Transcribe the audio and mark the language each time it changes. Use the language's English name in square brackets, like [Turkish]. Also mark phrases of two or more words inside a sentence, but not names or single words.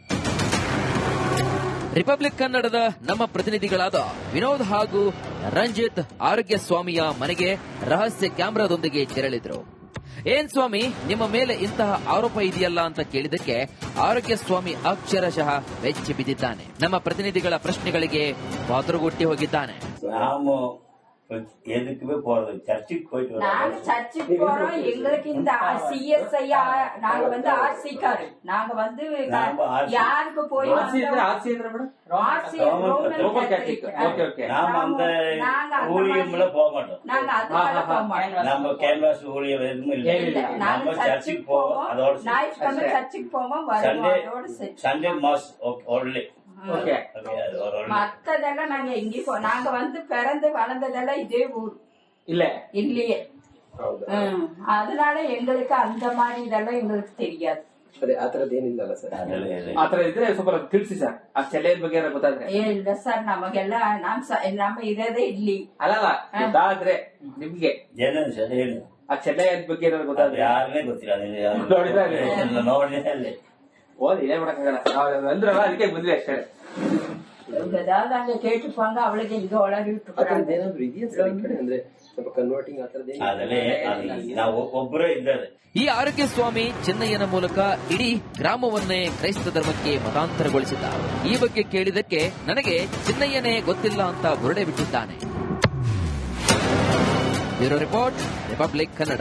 [Kannada] ರಿಪಬ್ಲಿಕ್ ಕನ್ನಡದ ನಮ್ಮ ಪ್ರತಿನಿಧಿಗಳಾದ ವಿನೋದ್ ಹಾಗೂ ರಂಜಿತ್ ಆರೋಗ್ಯ ಸ್ವಾಮಿಯ ಮನೆಗೆ ರಹಸ್ಯ ಕ್ಯಾಮೆರಾದೊಂದಿಗೆ ತೆರಳಿದ್ರು. ಏನ್ ಸ್ವಾಮಿ, ನಿಮ್ಮ ಮೇಲೆ ಇಂತಹ ಆರೋಪ ಇದೆಯಲ್ಲ ಅಂತ ಕೇಳಿದಕ್ಕೆ ಆರೋಗ್ಯ ಸ್ವಾಮಿ ಅಕ್ಷರಶಃ ಬೆಚ್ಚಿ ಬಿದ್ದಿದ್ದಾನೆ. ನಮ್ಮ ಪ್ರತಿನಿಧಿಗಳ ಪ್ರಶ್ನೆಗಳಿಗೆ ಬಾತುರುಗೊಟ್ಟಿ ಹೋಗಿದ್ದಾನೆ. [Tamil] எதுக்குமே போறது சர்ச்சுக்கு போயிட்டு நாங்க சர்ச்சுக்கு போறோம். எங்களுக்கு இந்த CSI நாங்க வந்து ஆர்சிக்காரு. நாங்க வந்து யாருக்கு போய் [English] Roman Catholic. Okay okay. [Tamil] நாம அந்த ஊழியம்ல போக மாட்டோம். நாங்க அதனால போக மாட்டோம். நம்ம கேன்வாஸ் ஊழியம் எதுவும் இல்லை. நம்ம சர்ச்சுக்கு போவோம். அதோட ஞாயிற்றுக்கிழமை சர்ச்சுக்கு போவோம். [English] Sunday Mass only. [Tamil] மத்ததெல்லாம் நாங்க எங்கேயும் நாங்க வந்து பிறந்து வளர்ந்ததெல்லாம் இதே ஊர் இல்லையே. அதனால எங்களுக்கு அந்த மாதிரி இதெல்லாம் எங்களுக்கு தெரியாது. [Kannada] ಆತರ ಇದ್ರೆ ಸ್ವಲ್ಪ ತಿಳಿಸಿ ಸರ್. ಆ ಚೆಲ್ಲೆಯ ಬಗ್ಗೆ ಗೊತ್ತಾದ್ರೆ ಇಲ್ಲ ಸರ್, ನಮಗೆಲ್ಲ ನಮ್ಮ ಇರೋದೇ ಇಲ್ಲಿ. ಅಲ್ಲ ಗೊತ್ತಾದ್ರೆ ನಿಮ್ಗೆ ಆ ಚೆಲ್ಲೆಯ ಬಗ್ಗೆ ಗೊತ್ತಾದ್ರೆ ಯಾರನ್ನೇ ಗೊತ್ತಿಲ್ಲ. ನೋಡಿದ್ರೆ [Tamil] ஓதி ஏன் [Kannada] ಮಾಡಕ್ಕಾಗಲ್ಲ. ಅಂದ್ರಲ್ಲ ಅದಕ್ಕೆ ಬಂದ್ವಿ ಅಷ್ಟೇ. [Tamil] ஏதாவது அங்க கேட்டுப்பாங்க. அவளுக்கு இங்க உளறி விட்டுறாங்க. [Kannada] ಅಂದ್ರೆ ಸ್ವಲ್ಪ ಕನ್ವರ್ಟಿಂಗ್ ನಾವು ಒಬ್ಬರೇ ಇದ್ದಾರೆ. ಈ ಆರೋಗ್ಯ ಸ್ವಾಮಿ ಚಿನ್ನಯ್ಯನ ಮೂಲಕ ಇಡೀ ಗ್ರಾಮವನ್ನೇ ಕ್ರೈಸ್ತ ಧರ್ಮಕ್ಕೆ ಮತಾಂತರಗೊಳಿಸಿದ್ದ. ಈ ಬಗ್ಗೆ ಕೇಳಿದಕ್ಕೆ ನನಗೆ ಚಿನ್ನಯ್ಯನೇ ಗೊತ್ತಿಲ್ಲ ಅಂತ ಬುರುಡೆ ಬಿಟ್ಟಿದ್ದಾನೆ. [English] Bureau Report, [Kannada] ರಿಪಬ್ಲಿಕ್ ಕನ್ನಡ.